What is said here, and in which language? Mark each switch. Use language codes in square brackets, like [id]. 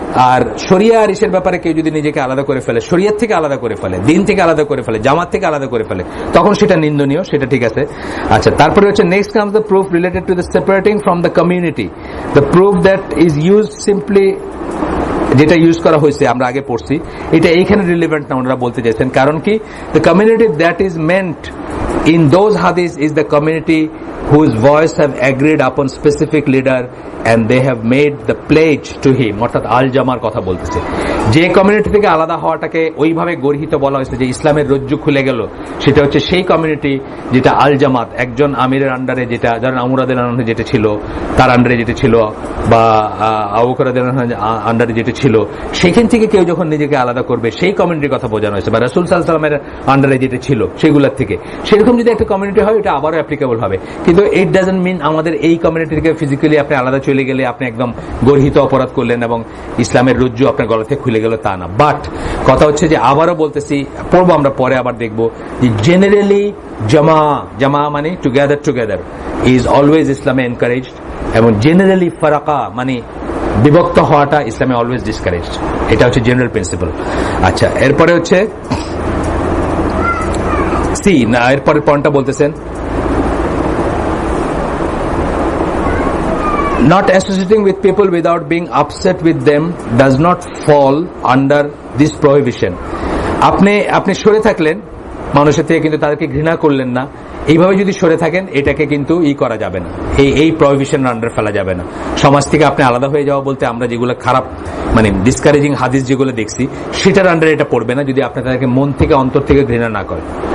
[bn] আর শরিয়া আর ইসের ব্যাপারে কেউ যদি নিজেকে আলাদা করে ফেলে, শরিয়ত থেকে আলাদা করে ফেলে, দিন থেকে আলাদা করে ফেলে, জামাত থেকে আলাদা করে ফেলে, তখন সেটা নিন্দনীয়, সেটা ঠিক আছে। আচ্ছা, তারপরে হচ্ছে [en] next comes the proof related to the separating from the community, the proof that is use simply, [bn] যেটা ইউজ করা হয়েছে আমরা আগে পড়ছি, এটা এইখানে রিলেভেন্ট না ওনারা বলতে চাইছেন। কারণ কি, [en] the community that is meant in those hadith is the community whose voice have agreed upon specific leader and they have made the pledge to him, [bn] অর্থাৎ আল জামার কথা বলতেছে। যে কমিউনিটি থেকে আলাদা হওয়াটাকে ওইভাবে গর্হিত বলা হয়েছে যে ইসলামের রজ্জু খুলে গেল, সেটা হচ্ছে সেই কমিউনিটি যেটা আল জামাত, একজন আমিরের আন্ডারে, যেটা ধরেন আমরাদের আন্ডারে যেটা ছিল, তার আন্ডারে যেটা ছিল, বা আবু বকরের আন্ডারে যেটা ছিল, সেখান থেকে কেউ যখন নিজেকে আলাদা করবে সেই কমিউনিটির কথা বোঝানো হয়েছে, বা রাসূল সাল্লাল্লাহু আলাইহি ওয়াসাল্লামের আন্ডারে যেটা ছিল সেগুলোর থেকে। সেরকম যদি একটা কমিউনিটি হয় এটা আবারও অ্যাপ্লিকেবল হবে, কিন্তু [en] it doesn't mean [bn] আমাদের এই কমিউনিটি থেকে ফিজিক্যালি আপনি আলাদা চলে গেলে আপনি একদম গর্হিত অপরাধ করলেন এবং ইসলামের রজ্জু আপনার গলা থেকে খুলে গেল, তা না। বাট কথা হচ্ছে যে আবারও বলতেছি, পড়বো আমরা পরে আবার দেখবো যে জেনারেলি জামা মানে [en] together is always [bn] ইসলামে এনকারেজড, এবং জেনারেলি ফারাকা মানে বিভক্ত হওয়াটা ইসলামে অলওয়েজ ডিসকারেজড। এটা হচ্ছে জেনারেল প্রিন্সিপাল। আচ্ছা, এরপরে হচ্ছে এরপরের পয়েন্টটা বলতেছেন, [en] not associating with people without being upset with them does not fall under this prohibition. [bn] আপনি সরে থাকলেন মানুষের থেকে, কিন্তু তাদেরকে ঘৃণা করলেন না, এইভাবে যদি সরে থাকেন এটাকে কিন্তু করা যাবে না, এই প্রহিবিশন আন্ডার ফেলা যাবে না। সমাজ থেকে আপনি আলাদা হয়ে যাওয়া বলতে আমরা যেগুলো খারাপ মানে ডিসকারেজিং হাদিস যেগুলো দেখছি সেটার আন্ডারে এটা পড়বে না, যদি আপনি তাদেরকে মন থেকে অন্তর থেকে ঘৃণা না করেন।